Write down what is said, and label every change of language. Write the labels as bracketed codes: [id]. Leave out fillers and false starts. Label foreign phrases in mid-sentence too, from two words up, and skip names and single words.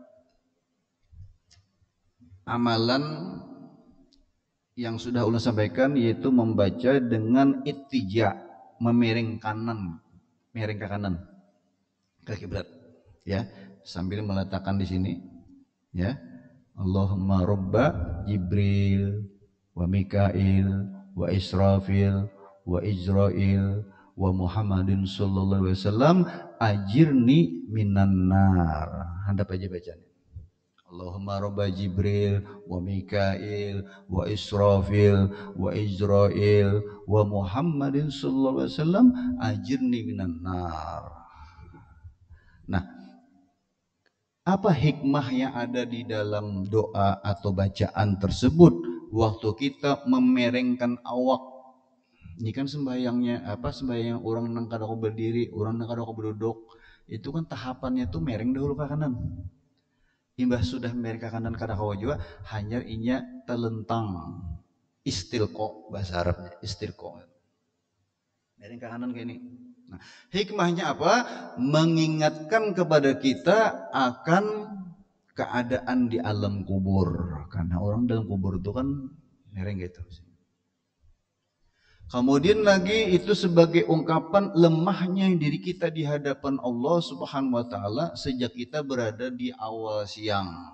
[bjn] amalan yang sudah ulun sampaikan, yaitu membaca dengan ittija, memiring ke kanan ke kiblat, ya sambil meletakkan di sini, [ar] يا اللهم رب جبريل وميكائيل وإسرافيل وعزرائيل ومحمد صلى الله عليه وسلم أجرني من النار. [bjn] Handap aja bacanya. [ar] اللهم رب جبريل وميكائيل وإسرافيل وعزرائيل ومحمد صلى الله عليه وسلم أجرني من النار. [bjn] Nah, apa hikmah yang ada di dalam doa atau bacaan tersebut waktu kita memerengkan awak? Ini kan sembahyangnya sembahyang orang nang kada berdiri, orang nang kada berduduk, itu kan tahapannya tuh mereng dahulu ke kanan. Imbah sudah mereng ke kanan kada juga hanya inya telentang, istilqo bahasa Arabnya, istilqo. Mereng ke kanan kayak ini. Nah, hikmahnya apa? Mengingatkan kepada kita akan keadaan di alam kubur, karena orang dalam kubur itu kan mereng gitu. [id] Kemudian lagi itu sebagai ungkapan lemahnya diri kita di hadapan Allah [ar] سبحانه وتعالى [id] sejak kita berada di awal siang.